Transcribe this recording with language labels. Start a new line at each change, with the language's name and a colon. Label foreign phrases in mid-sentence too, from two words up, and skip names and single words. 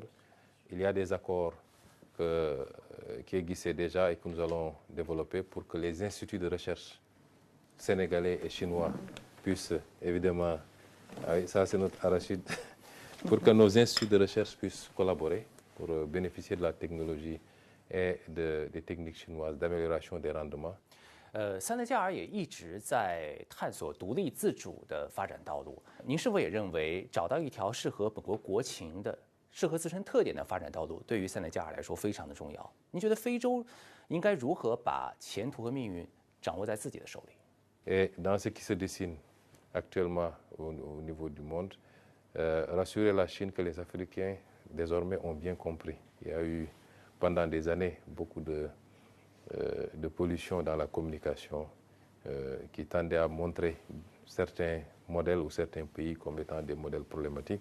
French: Il y a des accords qui existaient déjà et que nous allons développer pour que les instituts de recherche sénégalais et chinois puissent évidemment, ça c'est notre arachide, pour que nos instituts de recherche puissent collaborer pour bénéficier de la technologie et des techniques chinoises d'amélioration des rendements.
Chinese: 三德加尔也一直在探索独立自主的发展道路。您是否也认为找到一条适合本国国情的、适合自身特点的发展道路，对于三德加尔来说非常的重要？您觉得非洲应该如何把前途和命运掌握在自己的手里？
French: Et dans ce qui se dessine actuellement au niveau du monde, rassurer la Chine que les Africains désormais ont bien compris. Il y a eu pendant des années beaucoup de pollution dans la communication qui tendait à montrer certains modèles ou certains pays comme étant des modèles problématiques.